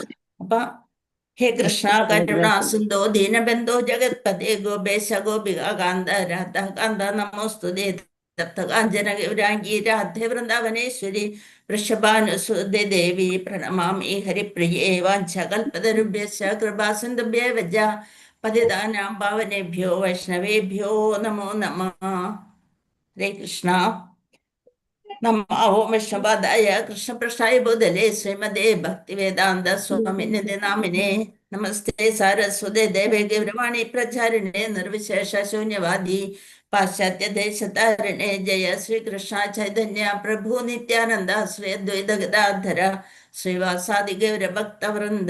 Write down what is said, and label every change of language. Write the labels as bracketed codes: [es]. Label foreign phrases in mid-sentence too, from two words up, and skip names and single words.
[sa] അപ്പൊ ഹേ കൃഷ്ണ കരുണാ സിന്ധോ ദീനബന്ധോ ജഗത്പതേ ഗോപേശ ഗോപിക കാന്ത രാധ കാന്ത നമോസ്തുതേ തപ്ത കാഞ്ചന ഗൗരാംഗി രാധേ വൃന്ദാവനേശ്വരി വൃഷഭാനുസുതേ ദേവി പ്രണമാമി ഹരിപ്രിയേ വാഞ്ചകൽപതരുഭ്യശ്ച കൃപാസിന്ധുഭ്യേ വജ പതിതാനാം പാവനേഭ്യോ വൈഷ്ണവേഭ്യോ നമോ നമഃ. ഹരേ കൃഷ്ണ. നമോ വിഷ്ണുപാദായ കൃഷ്ണപൃഷ്ഠായ ഭൂതലേ ശ്രീമതേ ഭക്തിവേദാന്ത സ്വാമിനിധി നാമിനെ നമസ്തേ സാരസ്വതേ ദേവേ ഗൗരവാണി പ്രചാരിണേ നിർവിശേഷ ശൂന്യവാദി പാശ്ചാത്യ ദേശതാരിണേ ജയ ശ്രീകൃഷ്ണ ചൈതന്യ പ്രഭു നിത്യാനന്ദ ശ്രീ അദ്വൈത ഗദാധര ശ്രീവാസാദി ഗൗരഭക്തവൃന്ദ.